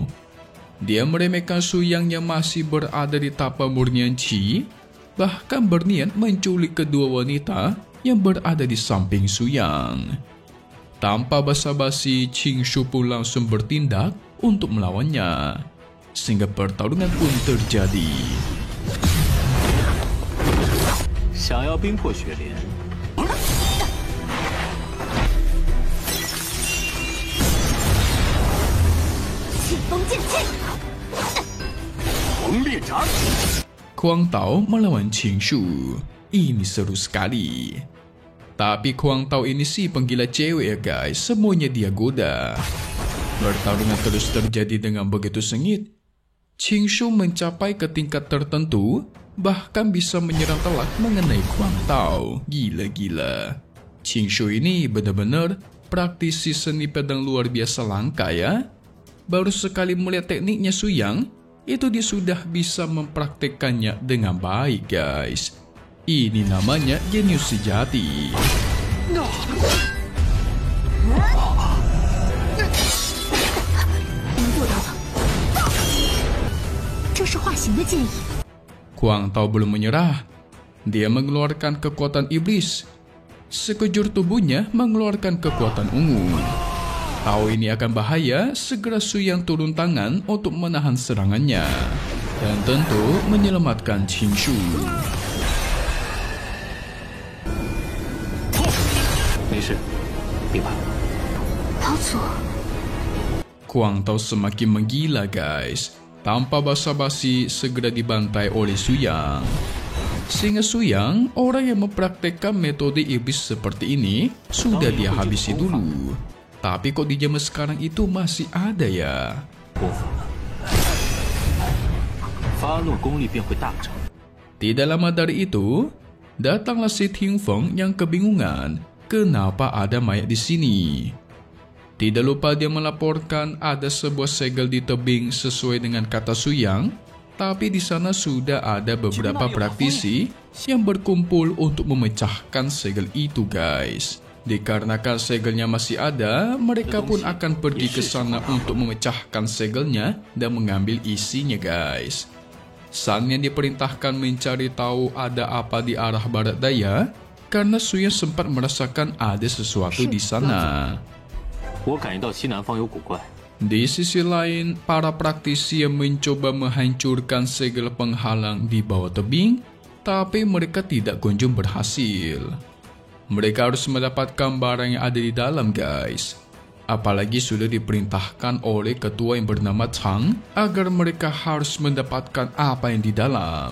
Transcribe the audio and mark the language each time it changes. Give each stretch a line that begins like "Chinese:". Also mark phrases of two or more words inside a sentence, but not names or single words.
Indonesian: Dia meremehkan Suyang yang masih berada di tapa murnian Qi, bahkan berniat menculik kedua wanita yang berada di samping Suyang. Tanpa basa-basi, Qing Shu pun langsung bertindak untuk melawannya, sehingga pertarungan pun terjadi.
Chinese: 想要冰魄雪莲，气风剑气，红烈斩。
Indonesian: Guangtao melawan Qing Shu. Ini seru sekali. Tapi Guangtao ini sih penggila cewek ya guys, semuanya dia goda. Pertarungan terus terjadi dengan begitu sengit. Qing Shu mencapai ke tingkat tertentu, bahkan bisa menyerang telak mengenai Guangtao. Gila-gila. Qing Shu ini benar-benar praktisi seni pedang luar biasa langka ya. Baru sekali melihat tekniknya Suyang, itu dia sudah bisa mempraktekkannya dengan baik guys. Ini namanya jenius sejati.
Chinese: 能做到吗？这是化形的剑影。
Indonesian: Guangtao belum menyerah. Dia mengeluarkan kekuatan iblis. Sekujur tubuhnya mengeluarkan kekuatan ungu. Tahu ini akan bahaya, segera Suyang turun tangan untuk menahan serangannya. Dan tentu menyelamatkan Qing Shu.
Chinese: 没事，别怕。老祖，
Indonesian: Guangtao semakin menggila guys. Tanpa basa-basi segera dibantai oleh Suyang. Sehingga Suyang, orang yang mempraktekkan metode iblis seperti ini, sudah dia habisi dulu. Tapi kok di zaman sekarang itu masih ada ya?
Chinese: 我服了，发怒功力便会大增。
Indonesian: Tidak lama dari itu, datanglah si Ting Feng yang kebingungan kenapa ada mayat di sini. Tidak lupa dia melaporkan ada sebuah segel di tebing sesuai dengan kata Suyang, tapi di sana sudah ada beberapa praktisi yang berkumpul untuk memecahkan segel itu guys. Dikarenakan segelnya masih ada, mereka pun akan pergi ke sana untuk memecahkan segelnya dan mengambil isinya guys. Sang yang diperintahkan mencari tahu ada apa di arah barat daya, karena Suyang sempat merasakan ada sesuatu di sana.
Chinese: 我感应到西南方有古怪，
Indonesian: Di sisi lain, para praktisi yang mencoba menghancurkan segel penghalang di bawah tebing, tapi mereka tidak kunjung berhasil. Mereka harus mendapatkan barang yang ada di dalam guys. Apalagi sudah diperintahkan oleh ketua yang bernama Chang agar mereka harus mendapatkan apa yang di dalam.